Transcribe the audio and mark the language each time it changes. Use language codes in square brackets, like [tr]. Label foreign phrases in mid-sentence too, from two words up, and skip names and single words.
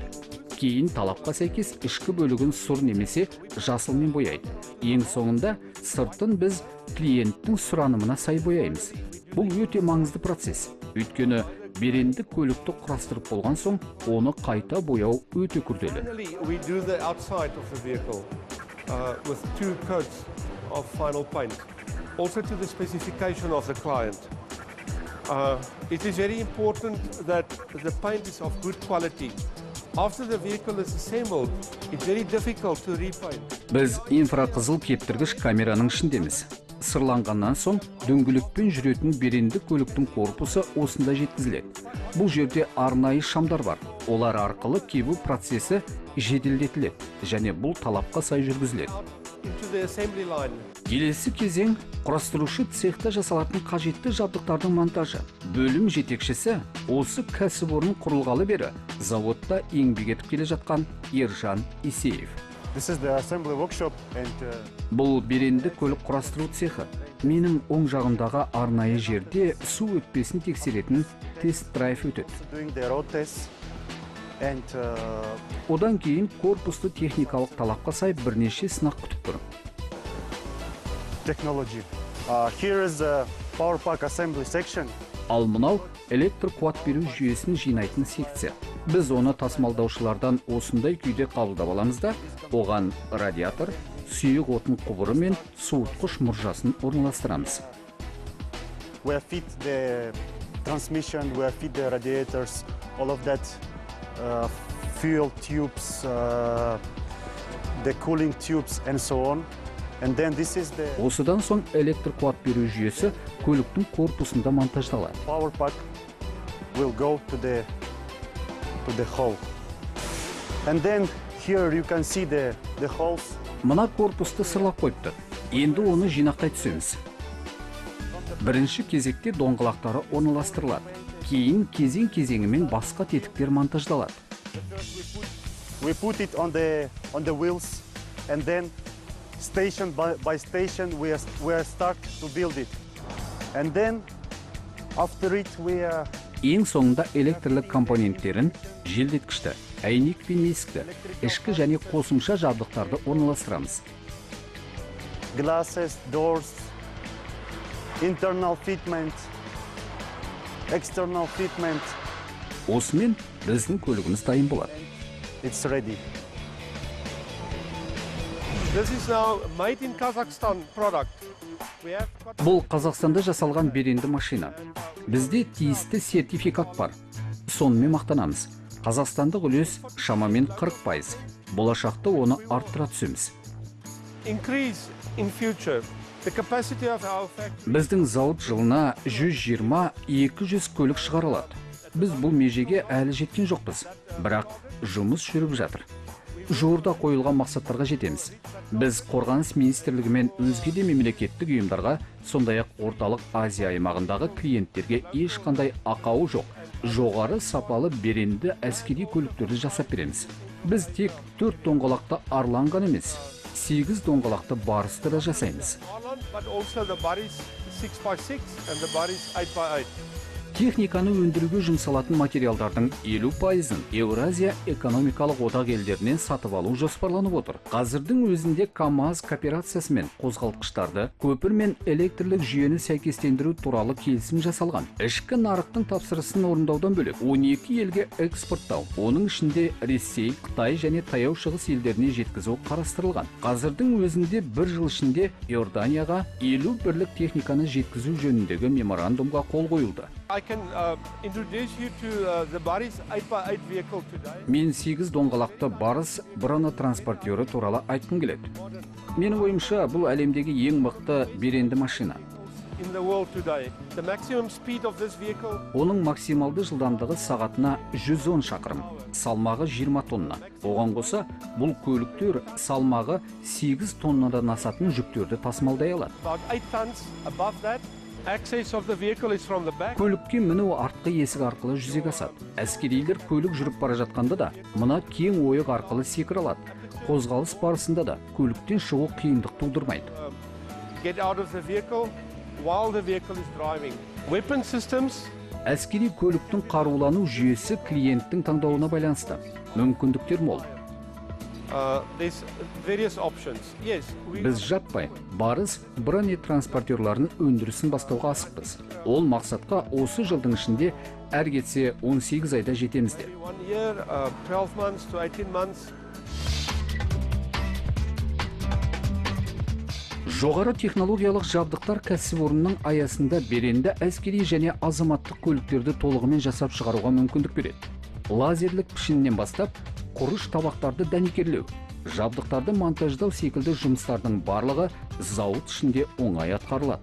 [kk] Кейін талапқа сәйкес ішкі бөлігін сұр немесе жасылмен бояйды. Ең соңында сыртын біз клиенттің сұранымына сай бояймыз. Бұл өте маңызды процесс. Өйткені беренді көлікті құрастырып болған соң, оны қайта бояу өте күрделі. [en] Finally, we do the outside of the vehicle with 2 coats of final paint, also to the specification of the client. It is very important that the paint is of good quality. After the vehicle is assembled, it's very difficult to repaint. [kk] Біз инфрақызыл кептіргіш камераның ішіндеміз. Сырланғаннан соң дөңгелекпен жүретін беренді көліктің корпусы осында жеткізіледі. Бұл жерде арнайы шамдар бар. Олар арқылы кебу процесі жеделдетіледі және бұл талапқа сай жүргізіледі. [en] Into the assembly line. [kk] Келесі кезең құрастырушы цехта жасалатын қажетті жабдықтардың монтажы. Бөлім жетекшісі осы кәсіпорын құрылғалы бері заводта еңбек етіп келе жатқан Ержан Исеев. [en] This is the assembly workshop and [kk] Бұл беренді көлік құрастыру цехы. Менің оң жағымдағы арнайы жерде су өтпесін тексеретін тест драйв өтеді. [en] doing the road tests and [kk] Одан кейін корпусты техникалық талапқа сай бірнеше сынақ күтіп тұр. [en] technology. Here is the power pack assembly section. [kk] Ал мынау электр қуат беру жүйесін жинайтын секция. Біз оны тасымалдаушылардан осындай күйде қабылдап аламыз да, оған радиатор, сұйық отын құбыры мен суытқыш мұржасын орналастырамыз. [en] We have fit the transmission, we have fit the radiators, all of that, fuel tubes, the cooling tubes and so on. And then this is the [kk] Осыдан соң электр қуат беру жүйесі көліктің корпусында монтаждалады. [en] power pack will go to the hull. And then here you can see the holes. [kk] Мына корпусты сырлап қойыпты. Енді оны жинақтай түсеміз. Бірінші кезекте доңғалақтары орналастырылады. Кейін кезең-кезеңімен басқа тетіктер монтаждалады. [en] We put it on the wheels, and then station by station we start to build it. And then after it we [kk] Ең соңында электрлік компоненттерін, желдеткішті, әйнек пен есікті, ішкі және қосымша жабдықтарды орналастырамыз. [en] glasses, doors, internal fitment, external fitment. [kk] Осымен біздің көлігіміз дайын болады. [en] It's ready. This is now made in Kazakhstan product. We have got [kk] Бұл Қазақстанда жасалған беренді машина. Бізде тиісті сертификат бар. Сонымен мақтанамыз. Қазақстандық үлес шамамен 40%. Болашақта оны арттыра түсеміз. [en] increase in future the capacity of our factory. [kk] Біздің зауыт жылына 120-200 көлік шығарылады. Біз бұл межеге әлі жеткен жоқпыз, бірақ жұмыс жүріп жатыр. Жуырда қойылған мақсаттарға жетеміз. Біз Қорғаныс министрлігі мен өзге де мемлекеттік ұйымдарға, сондай-ақ орталық Азия аймағындағы клиенттерге ешқандай ақауы жоқ, жоғары сапалы беренді әскери көліктерді жасап береміз. Біз тек 4 доңғалақты Арлан ғана емес, 8 доңғалақты Барысты да жасаймыз. [en] But also the Baris 6x6 and the Baris 8x8. [kk] Техниканы өндіруге жұмсалатын материалдардың 50%-ын Еуразия экономикалық одақ елдерінен сатып алу жоспарланып отыр. Қазірдің өзінде КАМАЗ кооперациясымен қозғалтқыштарды, көпір мен электрлік жүйені сәйкестендіру туралы келісім жасалған. Ішкі нарықтың тапсырысын орындаудан бөлек 12 елге экспорттау, оның ішінде Ресей, Қытай және Таяу Шығыс елдеріне жеткізу қарастырылған. Қазірдің өзінде бір жыл ішінде Иорданияға 50 бірлік техниканы жеткізу жөніндегі меморандумға қол қойылды. [en] I can introduce you to the Baris 8x8 vehicle today. [kk] Мен 8 доңғалақты Барыс Брана транспортері туралы айтқым келеді. Менің ойымша, бұл әлемдегі ең мықты беренді машина. [en] In the world today, the maximum speed of this vehicle [kk] Оның максималды жылдамдығы сағатына 110 шақырым, салмағы 20 тонна. Оған қоса, бұл көліктер салмағы 8 тоннадан асатын жүктерді тасымалдай алады. [en] about 8 tons above that. Access of the vehicle is from the back. [kk] Көлікке міну артқы есік арқылы жүзеге асады. Әскерилер көлік жүріп бара жатқанда да, мына кең ойық арқылы секіре алады. Қозғалыс барысында да көліктен шығу қиындық тудырмайды. [en] Get out of the vehicle while the vehicle is driving. Weapon systems. [kk] Әскери көліктің қарулану жүйесі клиенттің таңдауына байланысты. Мүмкіндіктер мол. [en] There's various options. Yes, we [kk] Біз жаппай Барыс Бране транспортерларын өндірісін бастауға асықпыз. Ол мақсатқа осы жылдың ішінде әр кетсе 18 айда жетеміз деп. [en] 1 year, 12 months to 18 months. [kk] Жоғары технологиялық жабдықтар кәсіпорынның аясында беренді әскери және азаматтық көліктерді толығымен жасап шығаруға мүмкіндік береді. Лазерлік пішіннен бастап, құрыш табақтарды дәнекерлеу, жабдықтарды монтаждау секілді жұмыстардың барлығы зауыт ішінде оңай атқарылады.